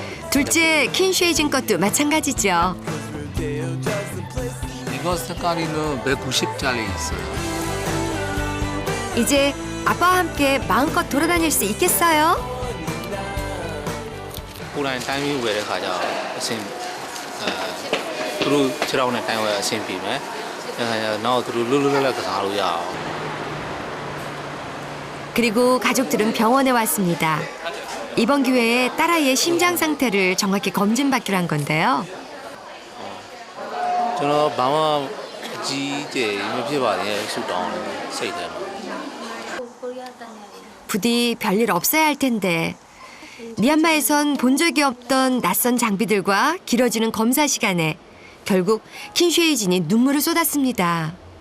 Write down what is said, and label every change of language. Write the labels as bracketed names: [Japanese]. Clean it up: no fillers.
[Korean] 둘째 킨쉐이진 것도 마찬가지죠. 이거 색깔이는 190짜리 있어요. 이제 아빠와 함께 마음껏 돌아다닐 수 있겠어요? [Burmese] ကိုယ်တိုင်တိုင်းပြီးဝယ်တဲ့ခါကျတော့အဆင်သူတို့ခြေထောက်နဲ့တိုင်းဝယ်အဆင်ပြေမယ်။အဲဒါနောက်သူတို့လွတ်လွတ်လပ်လပ်ကစားလို့ရအောင် [Korean] 그리고 가족들은 병원에 왔습니다. 이번 기회에 딸아이의 심장 상태를 정확히 검진받기로 한 건데요. [Burmese] ကျွန်တော်ဘာမှအကြီးအကျယ်မဖြစ်ပါနဲ့ဆူတောင်းတယ်စိတ်ထဲမှာ [Korean] 부디 별일 없어야 할 텐데 미얀마에선 본 적이 없던 낯선 장비들과 길어지는 검사 시간에 결국 킨쉐이진이 눈물을 쏟았습니다.